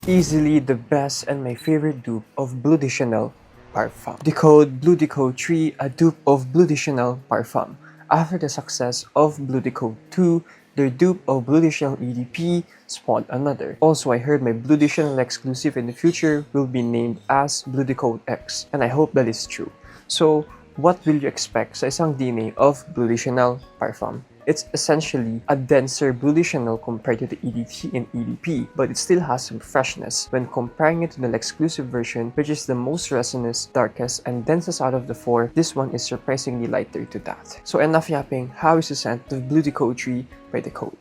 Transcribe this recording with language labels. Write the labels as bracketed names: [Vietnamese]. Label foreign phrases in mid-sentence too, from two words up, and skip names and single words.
[English] Easily the best and my favorite dupe of Bleu de Chanel Parfum. Dekode Bleu Dekode 3, a dupe of Bleu de Chanel Parfum. After the success of Bleu Dekode 2, their dupe of Bleu de Chanel EDP spawned another. Also, I heard my Bleu de Chanel exclusive in the future will be named as Bleu Dekode X, and I hope that is true. So, what will you expect [Filipino] sa isang [English] DNA of Bleu de Chanel Parfum? It's essentially a denser Bleu de Chanel compared to the EDT and EDP, but it still has some freshness when comparing it to the exclusive version, which is the most resinous, darkest, and densest out of the four. This one is surprisingly lighter to that. So enough yapping, how is the scent of Bleu Dekode 3 by Dekode?